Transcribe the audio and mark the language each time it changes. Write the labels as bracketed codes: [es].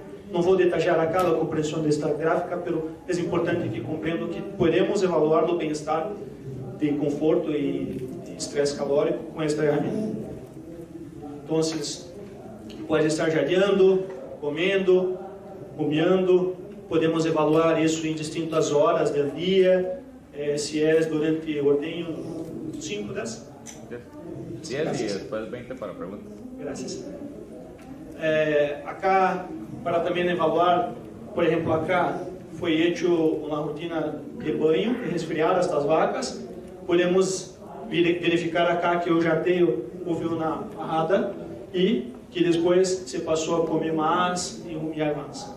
[pt] Não vou detalhar aqui a compreensão desta gráfica, mas é importante que compreendam que podemos avaliar o bem-estar de conforto e estresse calórico com esta ferramenta. Então, pode estar jadeando, comendo, rumiando. Podemos avaliar isso em distintas horas do dia, se é durante o ordenho 5, 10? [es] 10 y después 20 para preguntas. Gracias. [pt] Acá, para também avaliar, por exemplo, acá foi feita uma rotina de banho e resfriar estas vacas. Podemos verificar acá que o jateio houve uma parada e que depois se passou a comer mais e rumiar mais.